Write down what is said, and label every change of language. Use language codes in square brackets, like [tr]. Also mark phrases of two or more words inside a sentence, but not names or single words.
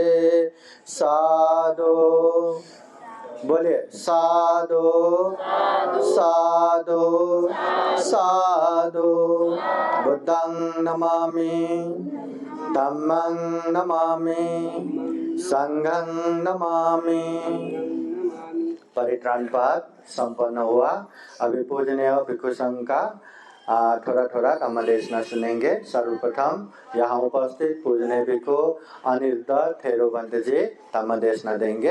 [hi] साधु बोलिए [pi] साधु साधु साधु बुद्धं नमामि धम्मं नमामि संघं नमामि। [hi] परित्राण पाठ संपन्न हुआ। अभी पूजनीय भिक्षु संघ का थोड़ा थोड़ा धम्मदेशना सुनेंगे। सर्वप्रथम यहाँ उपस्थित पूजनीय भिक्षु अनिरुद्ध थेरोबंत जी धम्मदेशना देंगे।